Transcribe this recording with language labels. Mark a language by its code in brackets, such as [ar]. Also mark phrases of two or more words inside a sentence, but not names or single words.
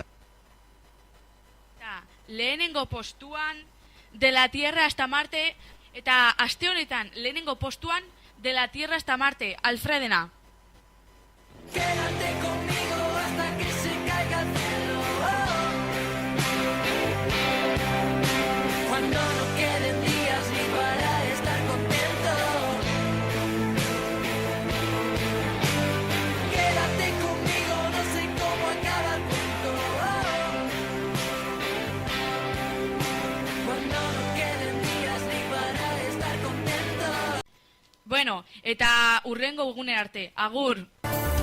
[eu] Eta lehenengo postuan De la Tierra hasta Marte, eta aste honetan lehenengo postuan De la Tierra hasta Marte, Alfredena. [es] Quédate conmigo hasta que se caiga el cielo. Cuando no queden días ni para estar contento. Quédate conmigo, no sé cómo acaba el cuento. Cuando no queden días ni para estar contento. [eu] Bueno, eta urrengo egunera arte, agur!